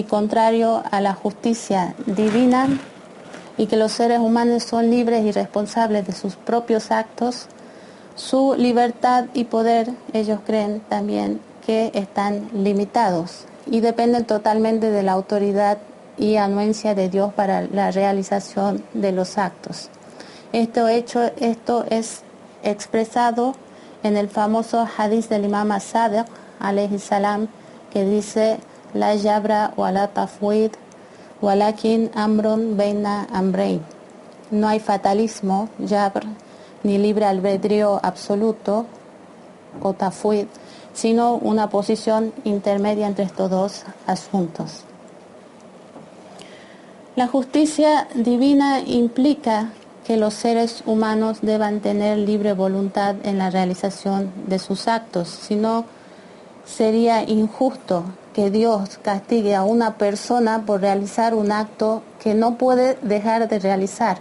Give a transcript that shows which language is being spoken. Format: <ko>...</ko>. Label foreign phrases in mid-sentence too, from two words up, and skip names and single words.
<es>contrario a la justicia divina y que los seres humanos son libres y responsables de sus propios actos, su libertad y poder, ellos creen también que están limitados y dependen totalmente de la autoridad y anuencia de Dios para la realización de los actos. Esto es expresado en el famoso hadith del imam as-Sadiq</es> <ar>عليه السلام,</ar> <es>que dice:</es> <ar>لا جبر ولا تفويض ولكن أمر بين أمرين.</ar> <es>No hay fatalismo, jabr, ni libre albedrío absoluto o tafwid, sino una posición intermedia entre estos dos asuntos. La justicia divina implica que los seres humanos deban tener libre voluntad en la realización de sus actos, si no sería injusto que Dios castigue a una persona por realizar un acto que no puede dejar de realizar.</es>